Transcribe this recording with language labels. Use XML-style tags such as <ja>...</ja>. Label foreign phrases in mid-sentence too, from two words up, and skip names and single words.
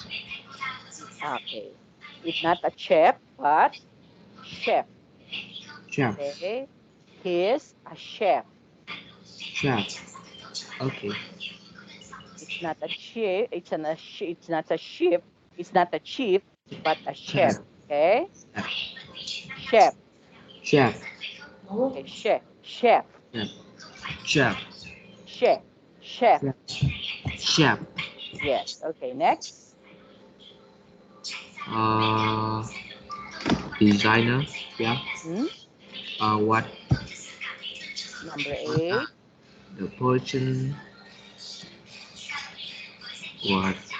<en>Okay. It's not a chef, but chef. Chef. Okay. He's a chef. Chef. Okay. It's not a chief. It's not a chief. It's not a chief, but a chef. Chef. Okay. Chef. Chef. Chef. Okay. Chef. Chef. Chef. Chef. Chef. Chef. Chef. Chef. Yes. Okay. Next. Uh, designer. Yeah. Hmm? What Number what eight. the person what</en>